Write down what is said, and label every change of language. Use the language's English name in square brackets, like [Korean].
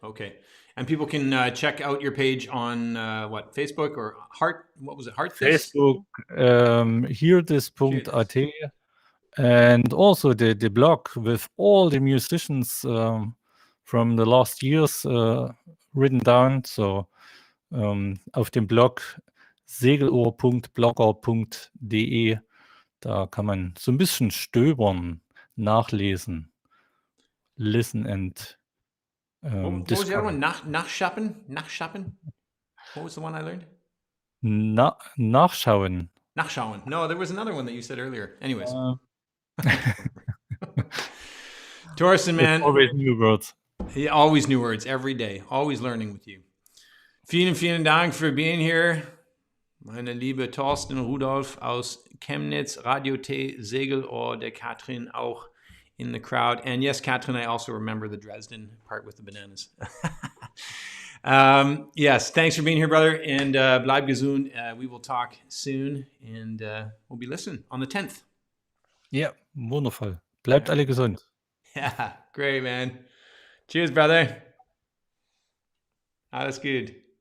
[English] Okay. And people can check out your page on Facebook or Heartthis? Facebook, hearthis.at, and also the blog with all the musicians from the last years written down. [German] So auf dem Blog segelOhr.blogger.de, da kann man so ein bisschen stöbern, nachlesen, [English] listen and what was the other one? Nachschappen? What was the one I learned? [German] Nachschauen. [English] No, there was another one that you said earlier. Anyways. Torsten, man. Always new words. Yeah, always new words every day. Always learning with you. [German] Vielen Dank für [English] being here. [German] Meine liebe Torsten Rudolph aus Chemnitz, Radio T, segelOhr, der Katrin auch [English] in the crowd. And yes, Katrin, I also remember the Dresden part with the bananas. Yes, thanks for being here, brother. And [German] bleib gesund. [English] We will talk soon. And we'll be listening on the 10th. [German] Ja, wundervoll. Bleibt alle gesund. [English] Yeah, great, man. Cheers, brother. [German] Alles gut.